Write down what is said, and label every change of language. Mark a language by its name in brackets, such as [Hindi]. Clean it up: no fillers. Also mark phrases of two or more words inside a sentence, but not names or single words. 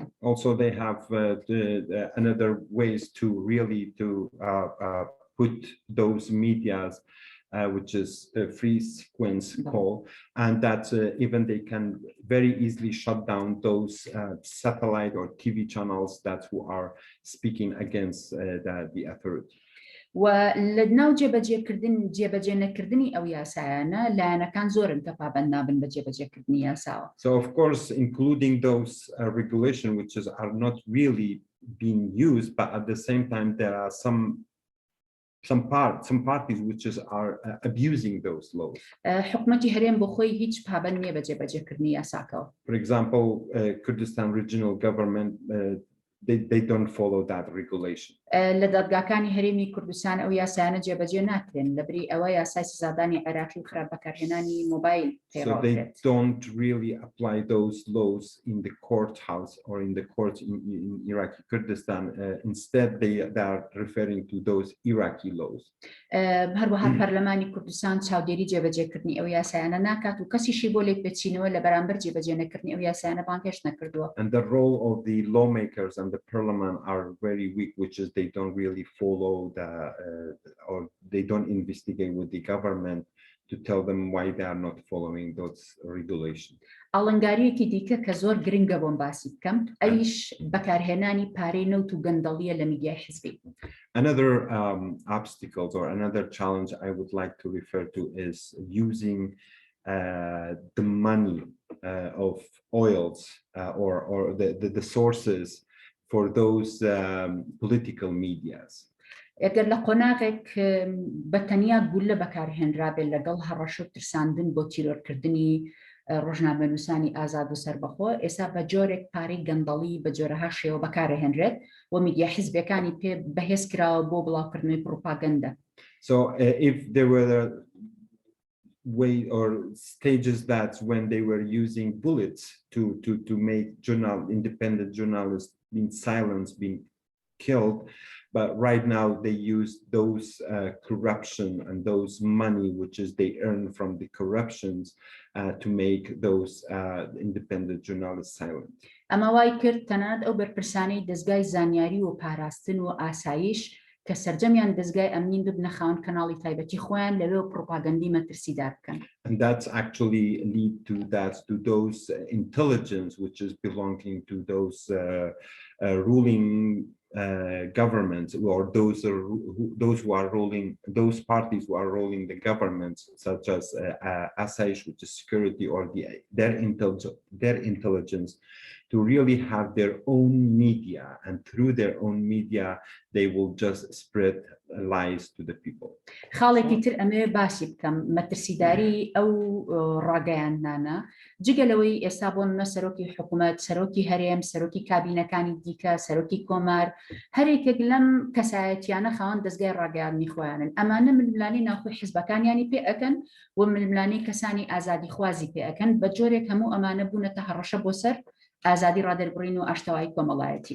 [English] Also they have another ways to really put those medias which is a free sequence call, and that even they can very easily shut down those satellite or TV channels that who are speaking against the authority. [Central Kurdish] ولناو جێبەجێ نەکردنی ئەو یاسایانە لایەنەکان زۆرن کە پابەند نابن بە جێبەجێکردنی یاساوە. [English] So of course, including those regulation which are not really being used, but at the same time there are some parties which are abusing those laws. [Central Kurdish] حکومەتی هەرێم بۆ خۆی هیچ پابەند نییە بە جێبەجێکردنی یاساکەوە. [English] For example, Kurdistan regional government, they don't follow that regulation. [Central Kurdish] لە دادگاکانی هەرێمی کوردستان ئەو یاسایانە جێبەجێ ناکرێن لەبری ئەوە یاسای سزادانی عێراقی و خراپ بەکارهێنانی مۆبایل [English] So they don't really apply those laws in the courthouse or in the courts in Iraqi Kurdistan. Instead, they are referring to those Iraqi laws. [Central Kurdish] هەروەها پەرلەمانی کوردستان چاودێری جێبەجێکردنی ئەو یاسایانە ناکات و کەسیشی بۆ لێک بچینەوە لە بەرامبەر جێبەجێ نەکردنی ئەو یاسایانە بانگێش نەکردووە. [English] And the role of the lawmakers and the parliament are very weak, which is they don't really follow or they don't investigate with the government to tell them why they are not following those regulations. [Central Kurdish] ئاڵنگاریەکی دیکە کە زۆر گرنگە بۆم باسی بکەم ئەویش بەکارهێنانی پارەی نەوت و گەندەڵیە لە میدیای حزبی. [English] Another obstacles or another challenge I would like to refer to is using the money of oils or the sources for those political medias. [Central Kurdish] ئەگەر لە قۆناغێک بەتەنیا گولە بەکارهێنرابێت لەگەڵ هەڕەش و ترساندن بۆ تیرۆرکردنی ڕۆژنامەنووسانی ئازاد و سەربەخۆ ئێستا بە جۆرێک پارەی گەندەڵی بە جۆرەها شێوە بەکارهێنرێت و میدیا حیزبەکانی پێ بەهێز کراوە بۆ بڵاوکردنەوەی پروپاگەندە. [English] So if there were way or stages that when they were using bullets to make independent journalists being silenced, being killed, but right now they use those corruption and those money which is they earn from the corruptions to make those independent journalists silent. [Central Kurdish] ئەمە وای کرد تەنانەت ئەو بەرپرسانەی دەستگای زانیاری و پاراستن و ئاسایش کە سەرجەمیان دەستگای ئەمنین ببنە خاوەن کەناڵی تایبەتی خۆیان لەوێ پروپاگەندی مەترسیدار بکەن. [English] And that's actually lead to those intelligence which is belonging to those ruling governments or those who are ruling, those parties who are ruling the governments, such as Asaish, which is security, or their intelligence, to really have their own media, and through their own media they will just spread lies to the people. [Central Kurdish] خاڵێکی تر ئەمێ باسی بکەم مەترسیداری ئەو ڕاگەیاندانە جگەلەوەی ئێستا بۆ منە سەرۆکی حکوومەت، سەرۆکی هەرێم، سەرۆکی کابینەکانی دیکە، سەرۆکی کۆمار، هەرێکێک لەم کەسایەتیانە خاوەن دەستگای ڕاگەیاندنی خۆیانن. ئەمانە ململانی ناوخۆی حیزبەکانیانی پێ ئەکەن و ململانی کەسانی ئازادی خوازی پێ ئەکەن بە جۆرێک هەموو ئەمانە بوونەتە هەڕەشە بۆ سەر ئازادی ڕادەربڕین و ئاشتەوایی کۆمەڵایەتی.